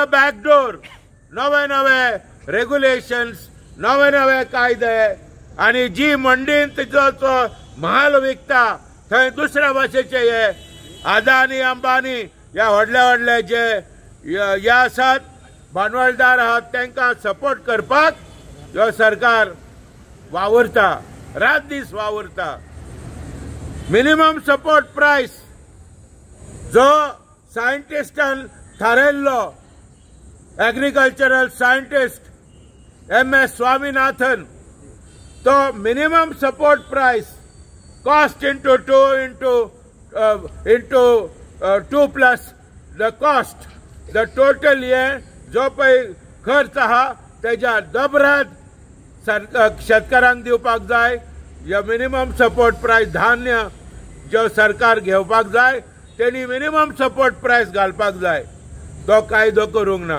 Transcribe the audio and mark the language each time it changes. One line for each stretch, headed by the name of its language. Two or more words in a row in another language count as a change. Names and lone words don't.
Konkani: बॅकडोर नवे रेग्युलेशन्स, नवे कायदे आणि जी मंडीन तिचो म्हाल विकता थंय दुसऱ्या भाशेचे हे अदानी अंबानी ह्या व्हडले जे हे आसात भांडवलदार आहात तांकां सपोर्ट करपाक ह्यो सरकार वावरता, रात दीस वावरता.
English: minimum support price
Konkani: जो सायंटिस्टान थारायल्लो,
English: agricultural scientist
Konkani: MS स्वामीनाथन, तो
English: minimum support price cost into 2 plus the cost, the total
Konkani: हे जो पळय खर्च आहा तेच्या डबरात शेतकारांक दिवपाक जाय. ह्यो
English: minimum support price
Konkani: धान्य जो सरकार घेवपाक जाय तेणी
English: minimum support price
Konkani: घालपाक जाय. तो कायदो करूंक ना.